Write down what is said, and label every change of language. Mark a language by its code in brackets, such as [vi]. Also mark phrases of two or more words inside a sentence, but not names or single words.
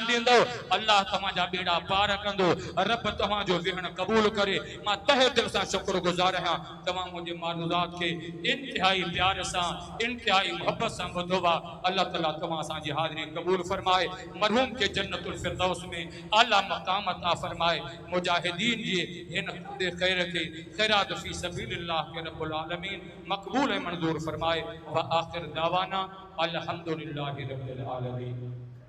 [sd] ॾींदो अल्लाह तव्हांजा बेड़ा पार कंदो रब तव्हांजो विहण क़बूल करे मां तहे दिल सां शुक्रगुज़ार आहियां तव्हां मुंहिंजे मारूदात खे इंतिहाई प्यार सां इंतिहाई मोहब्बत सां ॿुधो आहे अल्लाह ताला तव्हां असांजी हाज़िरी क़बूल फरमाए मरहूम खे [ar] جنة الفردوس [sd] में आला मक़ाम अता फरमाए मुजाहिदीन जे हिन ख़ैर खे ख़ैरात [ar] في سبيل الله [sd] के [ar] رب العالمين [sd] मक़बूल ऐं मंज़ूर फरमाए [ar] و آخر دعوانا الحمد لله رب العالمين.